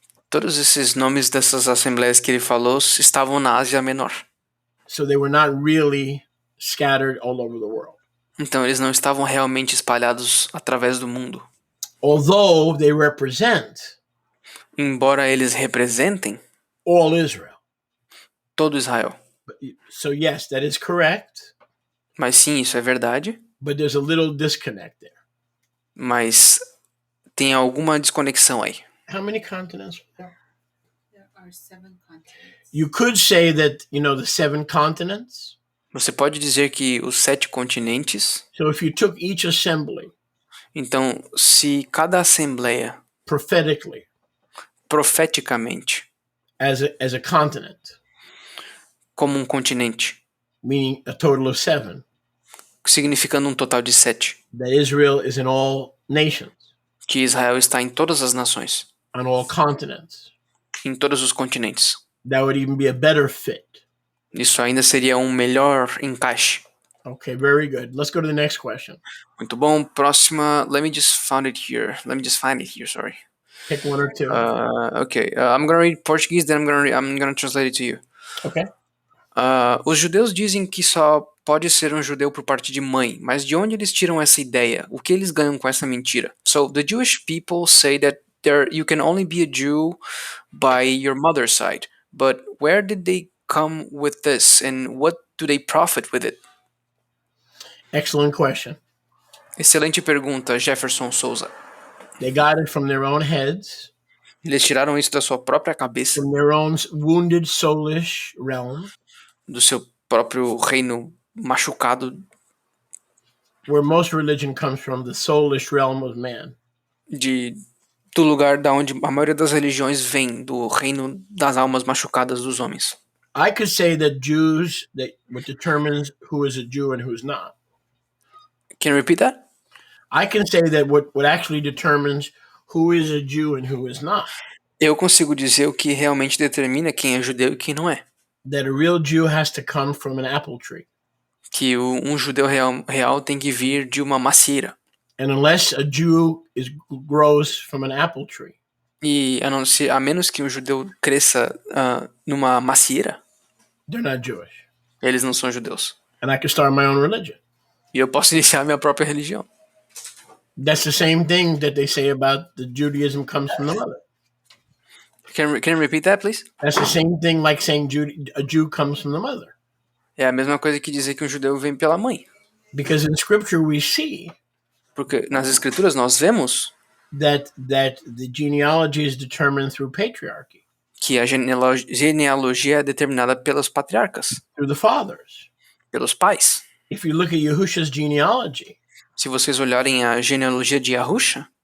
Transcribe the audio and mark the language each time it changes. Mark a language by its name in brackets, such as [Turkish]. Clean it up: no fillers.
[Portuguese] Todos esses nomes dessas assembleias que ele falou estavam na Ásia Menor. [English] So they were not really scattered all over the world. [Portuguese] Então, eles não estavam realmente espalhados através do mundo. [English] Although they represent [Portuguese] Embora eles representem [English] all Israel. [Portuguese] todo Israel. [English] So yes, that is correct. [Portuguese] Mas sim, isso é verdade. [English] But there's a little disconnect there. [Portuguese] Mas tem alguma desconexão aí. [English] How many continents are there? There are 7 continents. You could say that, the 7 continents. [Portuguese] Você pode dizer que os 7 continentes. [English] So if you took each assembly. [Portuguese] Então, se cada assembleia [English] Prophetically. [Portuguese] Profeticamente. [English] As a continent. [Portuguese] Como um continente. [English] Meaning a total of 7. [Portuguese] Significando um total de 7. [English] That Israel is in all nations. [Portuguese] Que Israel está em todas as nações. [English] On all continents. [Portuguese] Em todos os continentes. [English] That would even be a better fit. [Portuguese] Isso ainda seria um melhor encaixe. [English] Okay, very good. Let's go to the next question. [Portuguese] Muito bom. Próxima. [English] Let me just find it here. Sorry. Pick 1 or 2. Okay. I'm gonna read Portuguese, then I'm gonna translate it to you. Okay. [Portuguese] Os judeus dizem que só pode ser um judeu por parte de mãe, mas de onde eles tiram essa ideia? O que eles ganham com essa mentira? [English] So the Jewish people say that you can only be a Jew by your mother's side, but where did they come with this, and what do they profit with it? Excellent question. [Portuguese] Excelente pergunta, Jefferson Souza. [English] They got it from their own heads. [Portuguese] Eles tiraram isso da sua própria cabeça, [English] From their own wounded soulish realm. [Portuguese] do seu próprio reino machucado, [English] where most religion comes from, the soulish realm of man. [Portuguese] Do lugar da onde a maioria das religiões vem, do reino das almas machucadas dos homens. [English] I could say that Jews, what determines who is a Jew and who's not. Can you repeat that? I can say that what actually determines who is a Jew and who is not. [Portuguese] Eu consigo dizer o que realmente determina quem é judeu e quem não é. [English] That a real Jew has to come from an apple tree. [Portuguese] Que um judeu real tem que vir de uma macieira. [English] And unless a Jew grows from an apple tree. [Portuguese] E a menos que um judeu cresça numa macieira. [English] They're not Jewish. [Portuguese] Eles não são judeus. [English] And I can start my own religion. [Portuguese] E eu posso iniciar minha própria religião. [English] That's the same thing that they say about the Judaism comes from the mother. Can you repeat that, please? That's the same thing like saying a Jew comes from the mother. [Portuguese] É a mesma coisa que dizer que um judeu vem pela mãe. [English] Because in Scripture we see. [Portuguese] Porque nas escrituras nós vemos [English] that the genealogy is determined through patriarchy. [Portuguese] Que a genealogia é determinada pelos patriarcas. [English] Through the fathers. [Portuguese] Pelos pais. [English] If you look at Yahusha's genealogy. [Portuguese] Se vocês olharem a genealogia de Yahusha,